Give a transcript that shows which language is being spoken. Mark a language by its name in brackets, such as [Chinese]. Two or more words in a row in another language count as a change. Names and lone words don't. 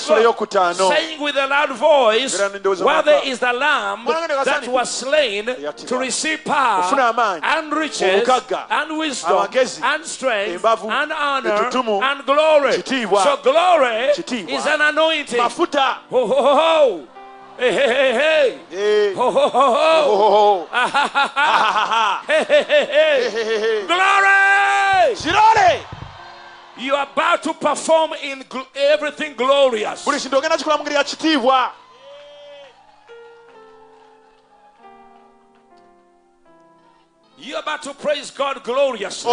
[English] Saying with a loud voice, worthy is the Lamb that was slain to receive power and riches and wisdom and strength and honor and glory. So glory is an anointing. Mafuta. Ho ho ho ho. Hey hey hey hey. Ho ho ho ho. Ha ha ha ha. Hey hey hey hey. Glory. You are about to perform in everything glorious. You're about to praise God gloriously.